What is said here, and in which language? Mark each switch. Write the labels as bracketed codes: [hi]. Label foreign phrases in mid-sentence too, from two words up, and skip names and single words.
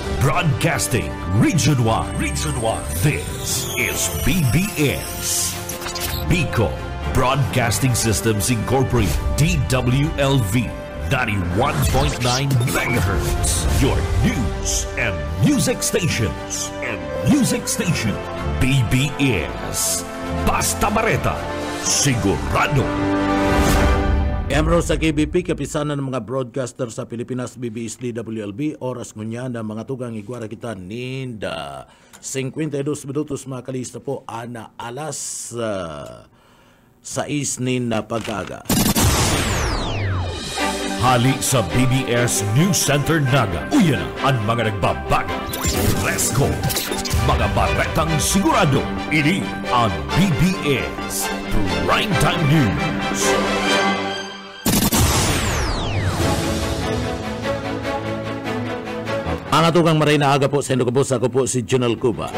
[en] Broadcasting Region 1. Region 1. This is BBS. Bicol Broadcasting Systems Incorporated. DWLV 91.9 MHz. Your news and music stations. [bik] BBS. Basta Bareta. Sigurado. Emro sa KBP, kapisanan ng mga broadcaster sa Pilipinas, BBS DWLB, oras ngunya na mga tugang igwara kita ninda 52 minutos mga kalista po, ana alas 6 na pagkaga. Hali sa BBS News Center Naga. Uyan ang mga nagbabaga. [en] Let's go! [bik] Mga baretang sigurado. Ini ang BBS Primetime News. Ang atugang maray na aga po sa Indocabos, ako po si Junel Cuba.